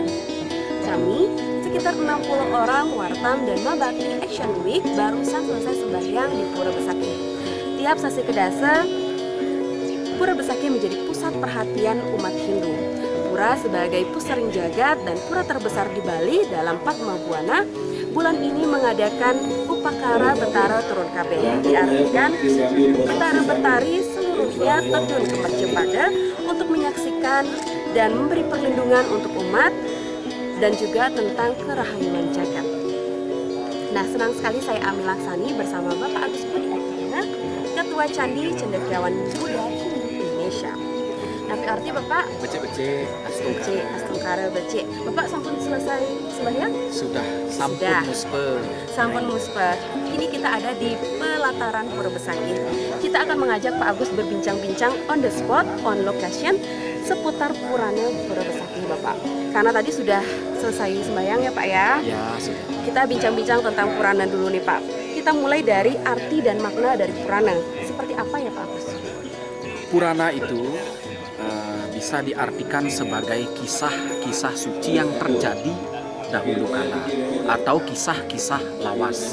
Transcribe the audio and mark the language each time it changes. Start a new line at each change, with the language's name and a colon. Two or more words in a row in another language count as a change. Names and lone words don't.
Indonesian: Kami, sekitar 60 orang Wartam dan Mabakti Action Week barusan selesai sembahyang di Pura Besakih. Tiap sasi kedasa, Pura Besakih menjadi pusat perhatian umat Hindu. Pura sebagai pusering jagat dan pura terbesar di Bali dalam Padma Buana, bulan ini mengadakan Upakara Betara Turun Kabeh. Diartikan betara-betari seluruhnya terjun ke Mercepada untuk menyaksikan dan memberi perlindungan untuk umat dan juga tentang kerahayuan jagat. Nah, senang sekali saya Ami Laksani bersama Bapak Agus Budi Adnyana, Ketua Candi Cendekiawan Buddha Hindu Indonesia. Tapi arti Bapak? Becek,
Balinese: Astungkara becek.
Indonesian: Bapak sampun selesai sembahyang? Sudah,
Balinese: sampun muspe. Sampun muspe.
Indonesian: Kini kita ada di pelataran Pura Besakih. Kita akan mengajak Pak Agus berbincang-bincang
English: on the spot, on location,
Indonesian: seputar Purana Pura Besakih Bapak. Karena tadi sudah selesai sembahyang ya Pak ya? Ya, sudah. Kita bincang-bincang tentang Purana dulu nih Pak. Kita mulai dari arti dan makna dari Purana. Seperti apa ya Pak Agus? Purana itu bisa diartikan sebagai kisah-kisah suci yang terjadi dahulu kala atau kisah-kisah lawas.